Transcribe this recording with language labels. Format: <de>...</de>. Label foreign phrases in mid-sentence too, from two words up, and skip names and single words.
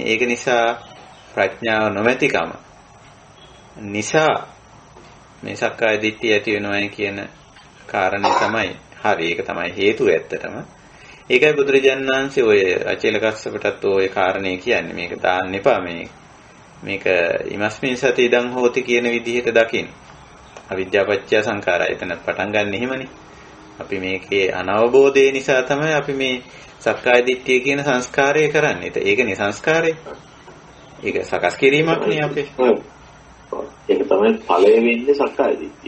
<si>ඒක නිසා ප්‍රඥාව නොමැතිකම නිසා මේ සක්කාය දිට්ඨිය ඇති වෙනවයි කියන කාරණේ තමයි හරි. ඒක තමයි හේතුව ඇත්තටම. ඒකයි බුදුරජාණන් වහන්සේ ඔය අචේල කස්සපටත් ඔය කාරණේ කියන්නේ මේක දාන්න එපා මේක</si> <pi>ඉමස්මින් සති ඉදං හෝති</pi> <si>කියන විදිහට දකින්න. අවිද්‍යාපච්චය සංඛාරය එතන පටන් ගන්න එහෙමනේ. අපි මේකේ අනවබෝධය නිසා තමයි අපි මේ සක්කාය දිට්ඨිය කියන සංස්කාරය කරන්නේ. ඒකනේ සංස්කාරය. ඒක සකස් කිරීමක් නේ අපේ. ඒක තමයි ඵලය වෙන්නේ සක්කාය දිට්ඨිය.</si>